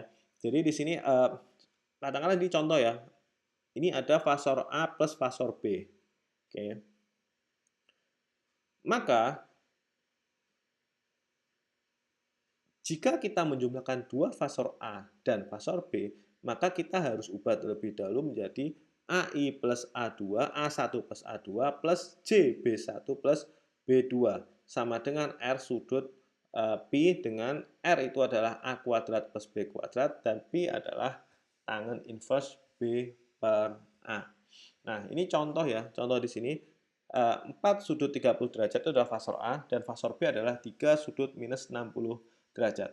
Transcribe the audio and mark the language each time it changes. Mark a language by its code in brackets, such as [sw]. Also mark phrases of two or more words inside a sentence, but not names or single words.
[id] Jadi di sini katakanlah di contoh ya, ini ada fasor A plus fasor B. Oke. Maka jika kita menjumlahkan dua fasor A dan fasor B, maka kita harus ubah terlebih dahulu menjadi AI plus A2, A1 plus A2 plus J B1 plus B2 sama dengan R sudut Pi dengan R itu adalah A kuadrat plus B kuadrat dan Pi adalah tangen inverse B per A. Nah, ini contoh ya, contoh di sini 4 sudut 30 derajat itu adalah fasor A dan fasor B adalah 3 sudut minus 60 derajat.